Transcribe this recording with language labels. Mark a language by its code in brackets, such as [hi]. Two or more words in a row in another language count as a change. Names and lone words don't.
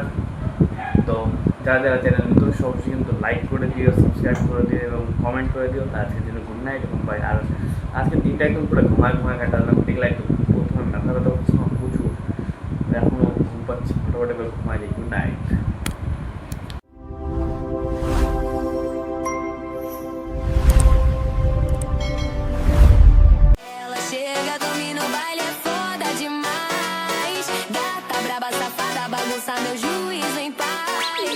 [bn] তো যারা যারা চ্যানেল নতুন সবসময় কিন্তু লাইক করে দিও, সাবস্ক্রাইব করে দিও এবং কমেন্ট করে দিও। আজকের জন্য [en] good night [bn] এবং বাই। আর আজকের দিনটা একদম পুরো ঘুমায় কাটালাম, দেখলে একটু প্রথমে মাথা ব্যথা হচ্ছে আমার প্রচুর, এখনও ঘুম পাচ্ছি, ফটোফটো করে ঘুমাই যাই। [en] good night. [pt] Ela chega, domina o baile, é foda demais. Gata braba, safada, bagunça meu juízo em paz.